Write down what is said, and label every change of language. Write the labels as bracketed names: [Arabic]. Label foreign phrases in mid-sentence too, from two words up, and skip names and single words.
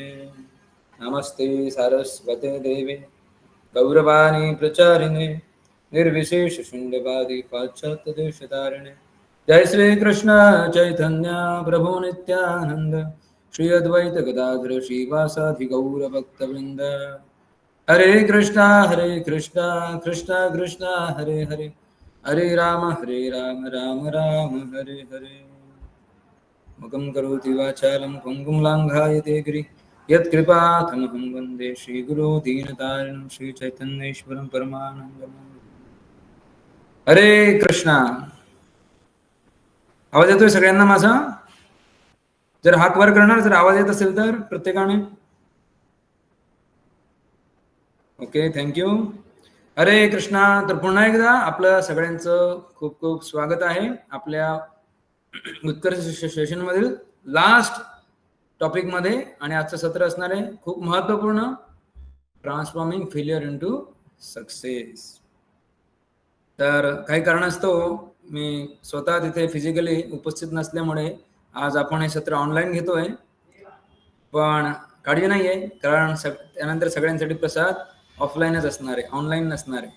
[Sanskrit] नमस्ते सारस्वते देवे गौरवाणी प्रचारिणे निर्विशेष शून्यवादी पाश्चात्य देशतारिणे। जय श्री कृष्ण चैतन्य प्रभु नित्यानंद श्री अद्वैत गदाधर श्रीवासाधि गौर भक्तवृंद। हरे कृष्णा कृष्णा कृष्णा हरे हरे हरे राम राम राम हरे हरे। मुखं करोति वाचालं पङ्गुं लाङ्घायते गिरि यत्कृपातमहं वन्दे श्रीगुरो दीनतारिणं श्रीचैतन्येश्वरं परमानन्दं। हरे कृष्णा। [Marathi] आवाज येतोय सगळ्यांना माझा? जर हात वर करणार, जर आवाज येत असेल तर प्रत्येकाने [English] okay, thank you. [Marathi] हरे कृष्णा। तर पुन्हा एकदा आपलं सगळ्यांचं खूप खूप स्वागत आहे आपल्या उत्कर्ष सेशन मधील [English] last topic [Marathi] मध्ये। आणि आजचं सत्र असणार आहे खूप महत्वपूर्ण, [English] transforming failure into success. [Marathi] तर काही कारणास्तव मी स्वतः तिथे फिजिकली उपस्थित नसल्यामुळे आज आपण हे सत्र ऑनलाईन घेतोय, पण काळजी नाहीये, कारण त्यानंतर सगळ्यांसाठी प्रसाद ऑफलाईनच असणार आहे, ऑनलाईन नसणार आहे।